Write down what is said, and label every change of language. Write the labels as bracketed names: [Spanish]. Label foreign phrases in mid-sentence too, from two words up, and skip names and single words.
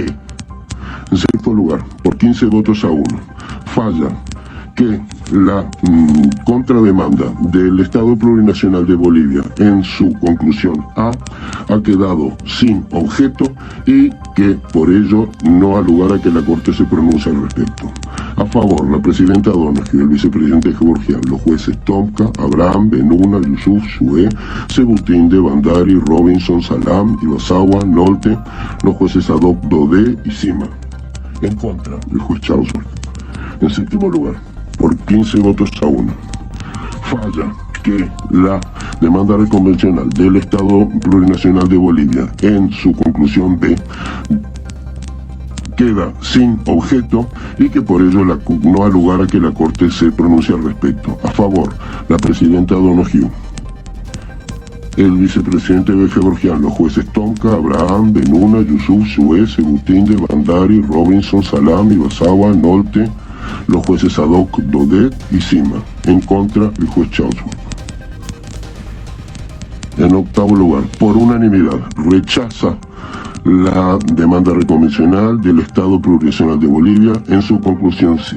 [Spanish] En sexto lugar, por 15 votos a 1, falla que la contrademanda del Estado Plurinacional de Bolivia en su conclusión A ha quedado sin objeto y que por ello no ha lugar a que la Corte se pronuncie al respecto. A favor, la presidenta Donoghue, el vicepresidente Gevorgian, los jueces Tomka, Abraham, Benuna, Yusuf, Shue, Sebutinde, Bandari, Robinson, Salam, Ibasawa, Nolte, los jueces Adok, Dodé y Sima. En contra, el juez Charlesworth. En séptimo lugar, por 15 votos a 1, falla que la demanda reconvencional del Estado Plurinacional de Bolivia en su conclusión B queda sin objeto y que por ello no ha lugar a que la Corte se pronuncie al respecto. A favor, la presidenta Donoghue, el vicepresidente Gevorgian, los jueces Tomka, Abraham, Benuna, Yusuf, Shue, Sebutinde, Bandari, Robinson, Salam, Ibasawa, Nolte, los jueces Adok, Dodet y Sima. En contra, el juez Charlesworth. En octavo lugar, por unanimidad, rechaza la demanda reconvencional del Estado Plurinacional de Bolivia en su conclusión C.